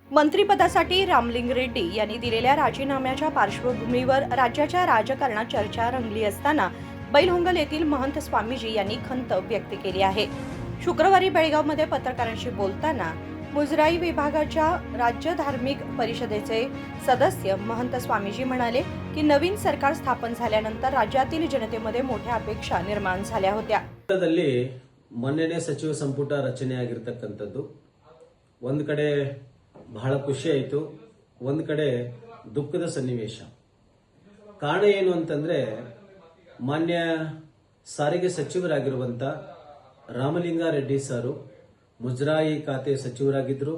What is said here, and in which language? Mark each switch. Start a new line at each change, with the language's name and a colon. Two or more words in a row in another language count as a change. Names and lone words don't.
Marathi: मंत्रिपदासाठी रामलिंग रेड्डी यांनी दिलेल्या राजीनाम्याच्या पार्श्वभूमीवर राज्याच्या राजकारणात चर्चा रंगली असताना बैलहोंगल येथील महंत स्वामीजी यांनी खंत व्यक्त केली आहे. शुक्रवारी बेळगावमध्ये पत्रकारांशी बोलताना मुजराई विभागाच्या राज्य धार्मिक परिषदेचे सदस्य महंत स्वामीजी म्हणाले की नवीन सरकार स्थापन झाल्यानंतर राज्यातील जनतेमध्ये मोठ्या अपेक्षा निर्माण झाल्या होत्या.
Kannada: ಮೊನ್ನೆನೇ ಸಚಿವ ಸಂಪುಟ ರಚನೆಯಾಗಿರತಕ್ಕಂಥದ್ದು ಒಂದು ಕಡೆ ಬಹಳ ಖುಷಿ ಆಯಿತು, ಒಂದು ಕಡೆ ದುಃಖದ ಸನ್ನಿವೇಶ. ಕಾರಣ ಏನು ಅಂತಂದ್ರೆ ಮಾನ್ಯ ಸಾರಿಗೆ ಸಚಿವರಾಗಿರುವಂತ ರಾಮಲಿಂಗಾರೆಡ್ಡಿ ಸರ್ ಮುಜರಾಯಿ ಖಾತೆ ಸಚಿವರಾಗಿದ್ದರು.